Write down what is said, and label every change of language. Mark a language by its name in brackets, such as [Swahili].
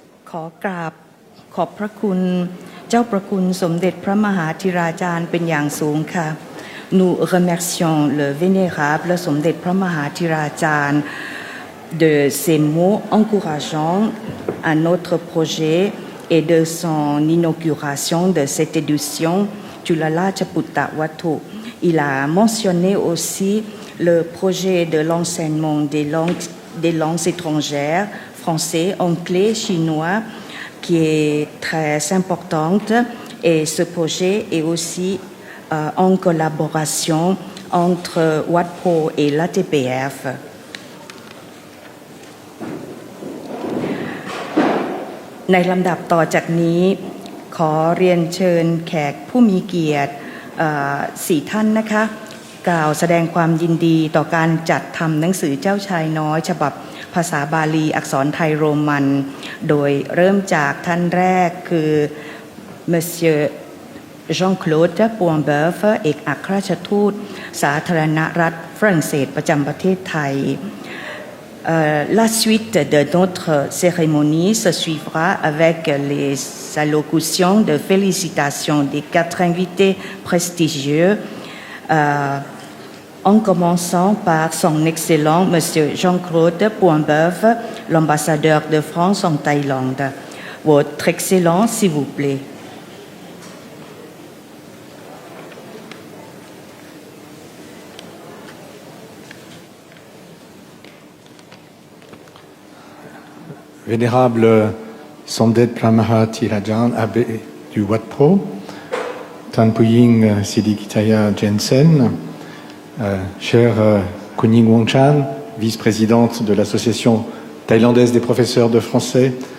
[Thai] ขอกราบขอบพระคุณเจ้าประคุณสมเด็จพระมหาธิราจารย์เป็นอย่างสูงค่ะ [French] Nous remercions le vénérable สมเด็จพระมหาธิราจารย์ de ses mots encourageants à notre projet et de son inauguration de cette édition Julala Chaputta Watu. Il a mentionné aussi le projet de l'enseignement des langues étrangères, français, anglais, chinois, qui est très importante. Et ce projet est aussi en collaboration entre WATPO et l'ATPF. [Thai] ในลำดับต่อจากนี้ขอเรียนเชิญแขกผู้มีเกียรติ4 ท่านนะคะกล่าวแสดงความยินดีต่อการจัดทำหนังสือเจ้าชายน้อยฉบับภาษาบาลีอักษรไทยโรมันโดยเริ่มจากท่านแรกคือ [French] Monsieur Jean-Claude Poinbeuf [Thai] เอกอัครราชทูตสาธารณรัฐฝรั่งเศสประจำประเทศไทย [French] La suite de notre cérémonie se suivra avec les allocutions de félicitations des 4 invités prestigieux, en commençant par son excellent Monsieur Jean-Claude Poinbeuf, l'ambassadeur de France en Thaïlande. Votre Excellence, s'il vous plaît. Vénérable Somdet Pramaha Thirajan, abbé du Wat Pro, Tan Puying Sidikitaya Jensen, cher Kuning Wongchan, vice-présidente de l'Association thaïlandaise des professeurs de français,